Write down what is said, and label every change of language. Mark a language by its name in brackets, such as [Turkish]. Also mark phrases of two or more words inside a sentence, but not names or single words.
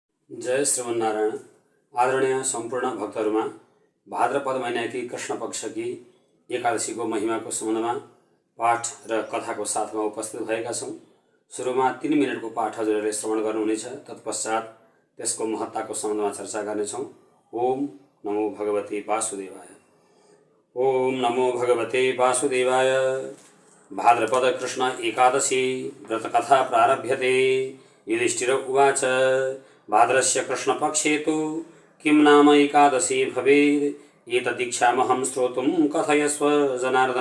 [Nepali] जय श्रीमन्नारायण। आदरणीय सम्पूर्ण भक्तहरूमा भाद्रपद महिनाकी कृष्ण पक्षकी एकादशीको महिमाको सम्बन्धमा पाठ र कथाको साथमा उपस्थित भएका छौँ। सुरुमा 3 मिनटको पाठ हजुरहरूले श्रवण गर्नुहुनेछ। तत्पश्चात त्यसको महत्ताको सम्बन्धमा चर्चा गर्नेछौँ। [Sanskrit] ओम नमो भगवते वासुदेवाय। ओम नमो भगवते वासुदेवाय। भाद्रपद कृष्ण एकादशी व्रतकथा प्रारभ्यते। युधिष्ठिर उवाच भाद्रस्य कृष्णपक्षे तु किं नाम एकादशी भवेत् एतदीक्षामहं श्रोतुं कथयस्व जनार्दन।